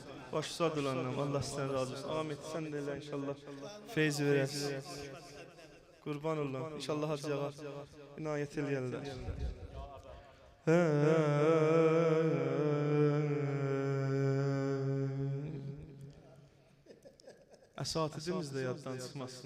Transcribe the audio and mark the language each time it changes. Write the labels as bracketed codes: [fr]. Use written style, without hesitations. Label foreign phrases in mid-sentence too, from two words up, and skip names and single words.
[tr] Başladı annem. Allah sizden razı olsun. [az] Ahmet sen de elə inşallah feyz verəsiz. Qurban olun. İnşallah hacıya inayet eləyərlər. Əsatidimiz də yaddan çıxmasın.